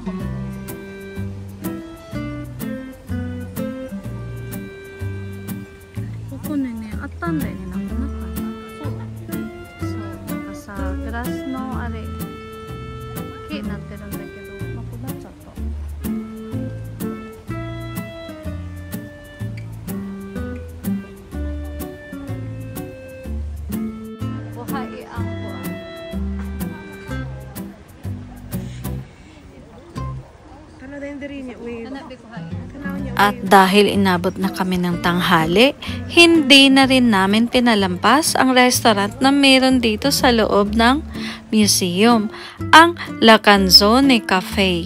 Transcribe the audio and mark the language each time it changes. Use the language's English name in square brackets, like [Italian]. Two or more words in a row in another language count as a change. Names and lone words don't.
[Japanese] ここにね、あったんだよね、なくなかった。そう、なんかさ、グラスのあれ、木になってるんだけど、なくなっちゃった。 [Filipino] Buhay ang buwan. At dahil inabot na kami ng tanghali, hindi na rin namin pinalampas ang restaurant na meron dito sa loob ng museum, ang La Canzone Cafe.